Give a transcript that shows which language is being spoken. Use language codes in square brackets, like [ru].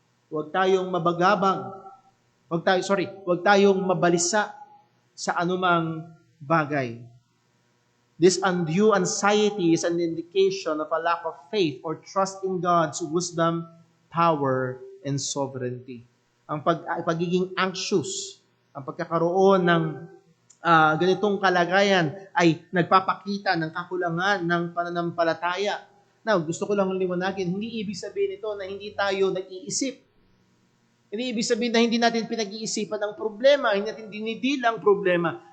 [tl] Huwag tayong mabagabang. Huwag tayong mabalisa sa anumang bagay. [en] This undue anxiety is an indication of a lack of faith or trust in God's wisdom, power, and sovereignty. [tl] Ang pagiging anxious, ang pagkakaroon ng ganitong kalagayan ay nagpapakita ng kakulangan ng pananampalataya. Now, gusto ko lang liwanagin, hindi ibig sabihin ito na hindi tayo nag-iisip. Hindi ibig sabihin na hindi natin pinag-iisipan ang problema, hindi natin dinidil ang problema.